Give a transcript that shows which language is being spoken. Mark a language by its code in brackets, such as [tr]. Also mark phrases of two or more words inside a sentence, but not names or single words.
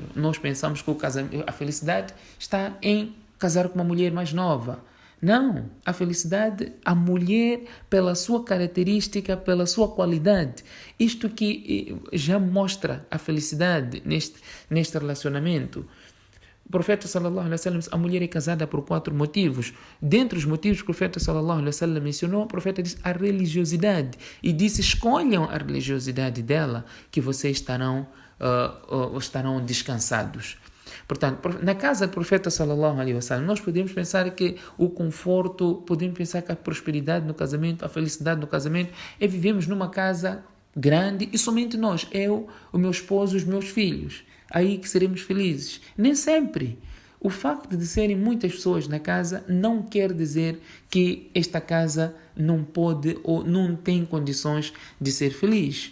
[pt] Nós pensamos que a felicidade está em casar com uma mulher mais nova. Não, a felicidade, a mulher, pela sua característica, pela sua qualidade. Isto que já mostra a felicidade neste relacionamento. O profeta [ar] صلى الله عليه وسلم, [pt] a mulher é casada por 4 motivos. Dentre os motivos que o profeta [ar] صلى الله عليه وسلم [pt] mencionou, o profeta disse a religiosidade. E disse, escolham a religiosidade dela, que vocês estarão descansados. Portanto, na casa do profeta [ar] صلى الله عليه وسلم, [pt] nós podemos pensar que o conforto, podemos pensar que a prosperidade no casamento, a felicidade no casamento, é vivemos numa casa grande e somente nós, eu, o meu esposo, os meus filhos. Aí que seremos felizes. Nem sempre. O facto de serem muitas pessoas na casa não quer dizer que esta casa não pode ou não tem condições de ser feliz.